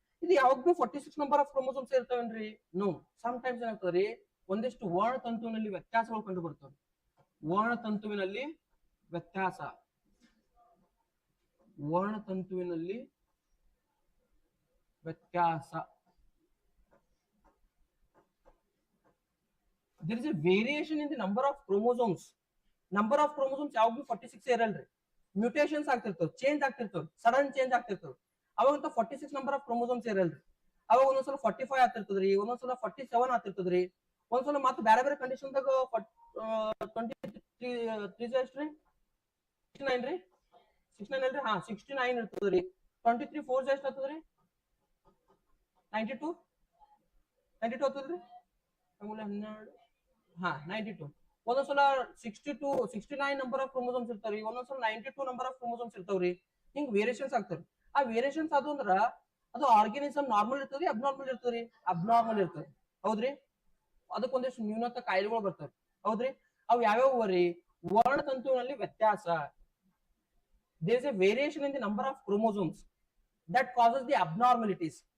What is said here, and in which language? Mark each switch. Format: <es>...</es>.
<kn>ಇದು ಯಾವಾಗ ಭೀ 46 number of chromosomes ಇರ್ತಾವೇನ್ರಿ?</kn> <en>No. Sometimes</en> <kn>ಏನಾಗ್ತದ್ರಿ, ಒಂದಿಷ್ಟು ವರ್ಣತಂತುವಿನಲ್ಲಿ ವ್ಯತ್ಯಾಸಗಳು ಕಂಡು ಬರ್ತವೆ. ವರ್ಣತಂತುವಿನಲ್ಲಿ ವ್ಯತ್ಯಾಸ, ವರ್ಣತಂತುವಿನಲ್ಲಿ ವ್ಯತ್ಯಾಸ.</kn> <en>there is a variation in the number of chromosomes.</en> <kn>Number of chromosomes ಯಾವಾಗ್ಲೂ 46 ಇರಲ್ರಿ. Mutations ಆಗ್ತಿರ್ತವೆ, change ಆಗ್ತಿರ್ತವೆ, sudden change ಆಗ್ತಿರ್ತವೆ. ಅವಾಗಂತ 46 number of chromosomes ಇರಲ್ರಿ. ಅವಾಗ ಒಂದೊಂದ್ಸಲ 45 ಆಗ್ತಿರ್ತದ್ರಿ, ಒಂದೊಂದ್ಸಲ 47 ಆಗ್ತಿರ್ತದ್ರಿ, ಒಂದ್ಸಲ ಮತ್ತೆ ಬೇರೆ ಬೇರೆ ಕಂಡೀಷನ್ದಾಗ 23 ಎಷ್ಟ್ರಿ? 69 ರೀ, 69 ಅಲ್ರಿ? ಹಾ, 69 ಇರ್ತದ್ರಿ. 23 4 ಎಷ್ಟು ಆಗ್ತದ್ರಿ? 92 ಆಗ್ತದ್ರಿ. 12 ಹಾ 92. ಒಂದೊಂದ್ಸಲ 62 69 ನಂಬರ್ ಆಫ್ ಕ್ರೋಮೋಸೋಮ್ಸ್ ಇರ್ತಾವ್ರಿ, ಒಂದೊಂದ್ಸಲ 92 ನಂಬರ್ ಆಫ್ ಕ್ರೋಮೋಸೋಮ್ಸ್ ಇರ್ತಾವ್ರಿ. ಹಿಂಗ್ ವೇರಿಯೇಷನ್ಸ್ ಆಗ್ತಾವ್ರಿ. ಆ ವೇರಿಯೇಷನ್ಸ್ ಅದು ಅಂದ್ರ ಅದು ಆರ್ಗಾನಿಸಮ್ ನಾರ್ಮಲ್ ಇರ್ತದ್ರಿ, ಅಬ್ನಾರ್ಮಲ್ ಇರ್ತದ್ರಿ? ಅಬ್ನಾರ್ಮಲ್ ಇರ್ತದೆ. ಹೌದ್ರಿ, ಅದಕ್ಕೊಂದಿಷ್ಟು ನ್ಯೂನತ ಕಾಯಿಲೆಗಳು ಬರ್ತಾವ್ರಿ. ಹೌದ್ರಿ, ಅವು ಯಾವ್ಯಾವ ರೀ? ವರ್ಣತಂತುವಿನಲ್ಲಿ ವ್ಯತ್ಯಾಸ.</kn> <en>there is a variation in the number of chromosomes that causes the abnormalities.</en>